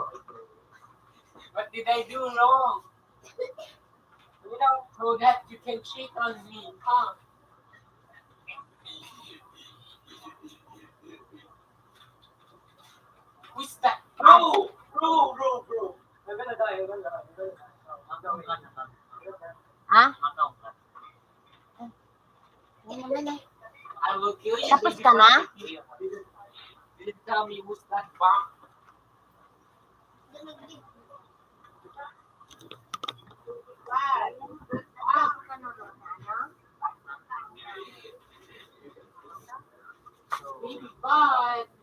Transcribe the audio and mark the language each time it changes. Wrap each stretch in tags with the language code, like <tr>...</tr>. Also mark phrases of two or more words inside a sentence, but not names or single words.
<en>What did I do wrong? So that you can cheat on me, huh? Who's that? Bro! I'm gonna die.</en> <tl>Makaw ka na mama. Ha? Makaw ka. Ano naman eh?</tl> <en>I will kill you,</en> <tl>Tapos baby ka na? Pat.</tl> <en>You didn't tell me who's that bomb. Baby Pat.</en>